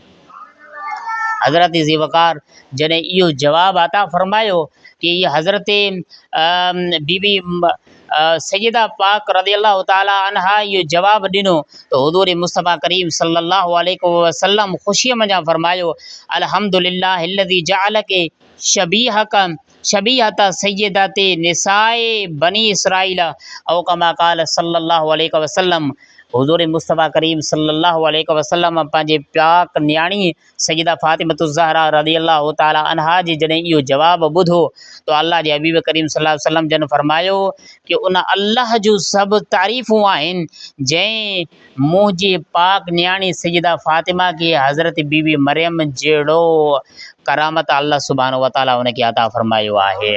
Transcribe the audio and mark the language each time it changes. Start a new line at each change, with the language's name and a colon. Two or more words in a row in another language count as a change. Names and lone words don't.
Sindhi: हज़रत ज़ीवकार जॾहिं इहो जवाबु अता फ़रमायो कि हीअ हज़रत बीबी सैयदा पाक
Arabic: رضي الله تعالى عنها
Sindhi: इहो जवाबु ॾिनो त हुज़ूर मुस्तफ़ा करीम
Arabic: صلى الله عليه وسلم
Sindhi: ख़ुशीअ मंझां फ़रमायो
Arabic: الحمد لله الذي جعلك شبيهة سيدة نساء بني إسرائيل أو كما قال صلى الله عليه وسلم.
Sindhi: हुज़ूर मुस्तफ़ा करीम
Arabic: صلى الله عليه وسلم
Sindhi: पंहिंजे पाक न्याणी सईदा फ़ातिमतु ज़हरा
Arabic: رضي الله تعالى عنها
Sindhi: जी जॾहिं इहो जवाबु ॿुधो त अल्लाह जे हबीब करीम
Arabic: صلى الله عليه وسلم
Sindhi: जन फरमायो कि उन अल्लाह जूं सभु तारीफ़ूं आहिनि जंहिं मुंहिंजी पाक न्याणी सईदा फ़ातिमा खे हज़रत बीबी मरियम जहिड़ो करामत
Arabic: الله سبحانه وتعالى
Sindhi: उनखे अता फ़रमायो आहे।